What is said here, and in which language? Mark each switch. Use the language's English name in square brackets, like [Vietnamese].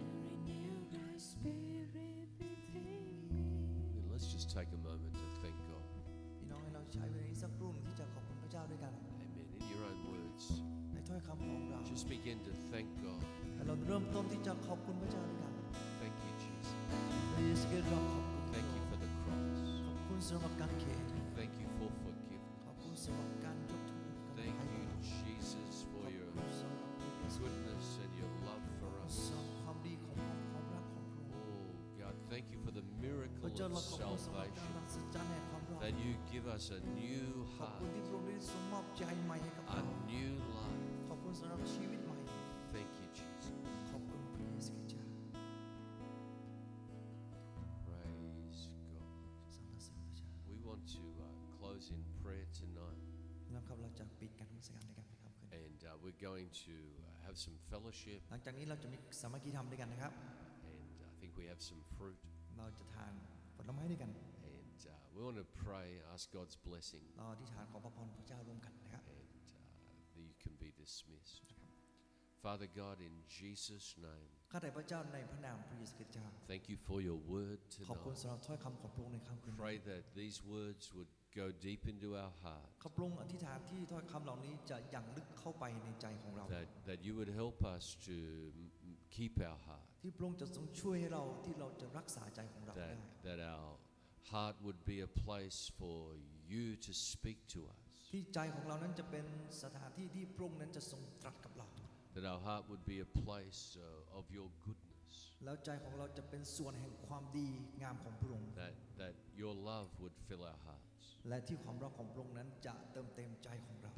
[English] And renew right spirit within me. And let's just take a moment to thank God. [Thai] พี่น้องให้เราใช้เวลานี้สักครู่หนึ่งที่จะขอบคุณพระเจ้าด้วยกัน [English] Amen. In your own words, [Thai] ในถ้อยคำของเรา [English] just begin to thank God. [Thai] ให้เราเริ่มต้นที่จะขอบคุณพระเจ้าด้วยกัน [English] Thank you, Jesus. [Thai] พระเยซูคริสต์เราขอบคุณ [English] Thank you for the cross. [Thai] ขอบคุณสำหรับการเขน [English] Thank you for forgiveness. [Thai] ขอบคุณสำหรับการยกโทษการ [English] Thank [Thai] ให้ [English] you, [Thai] บาป [English] Jesus, [Thai] ข [English] for [Thai] อบ [English] your [Thai] คุณสำหรับพระเยซู [English] goodness and your love for us. [Thai] สำหรับความดีของพระองค์ความรักของพระองค์ [English] Oh, God, thank you for the [Thai] พ [English] miracle [Thai] ระเจ้าเรา [English] of [Thai] ขอบคุณสำหรับการ [English] salvation [Thai] รักษาจรรย์แห่งความรอด [English] that you give us a new [Thai] ขอบ [English] heart, [Thai] คุณที่พระองค์ได้ทรงมอบใจใหม่ให้กับ [English] a [Thai] เรา [English] new life. [Thai] ขอบคุณสำหรับชีวิตใหม่ [English] Thank you, Jesus. [Thai] ขอบคุณพระเยซูคริสต์เจ้า [English] Praise God. [Thai] สรรเสริญพระเจ้า [English] We want to close in prayer tonight, [Thai] นะครับเราจะปิดการนมัสการด้วยกันนะครับคืนนี้ [English] and we're going to have some fellowship, [Thai] หลังจากนี้เราจะมีสามัคคีธรรมด้วยกันนะครับ [English] and I think we have some fruit, [Thai] เราจะทานผลไม้ด้วยกัน [English] and we want to pray, ask God's blessing, [Thai] เราอธิษฐานขอพระพรพระเจ้าร่วมกันนะครับ [English] and that you can be dismissed. Father God, in Jesus' name, [Thai] ข้าแต่พระเจ้าในพระนามพระเยซูคริสต์เจ้า [English] thank you for your word [Thai] ขอบคุณ [English] tonight. [Thai] สำหรับถ้อยคำของพระองค์ในค่ำคืนนี้ [English] Pray that these words would go deep into our heart, [Thai] ข้าพระองค์อธิษฐานที่ถ้อยคำเหล่านี้จะอย่างลึกเข้าไปในใจของเรา [English] that you would help us to keep our heart, [Thai] ที่พระองค์จะทรงช่วยให้เราที่เราจะรักษาใจของเราได้ [English] that our heart would be a place for you to speak to us, [Thai] ที่ใจของเรานั้นจะเป็นสถานที่ที่พระองค์นั้นจะทรงตรัสกับเรา [English] that our heart would be a place of your goodness, [Thai] แล้วใจของเราจะเป็นส่วนแห่งความดีงามของพระองค์ [English] that your love would fill our hearts [Thai] และที่ความรักของพระองค์นั้นจะเติมเต็มใจของเรา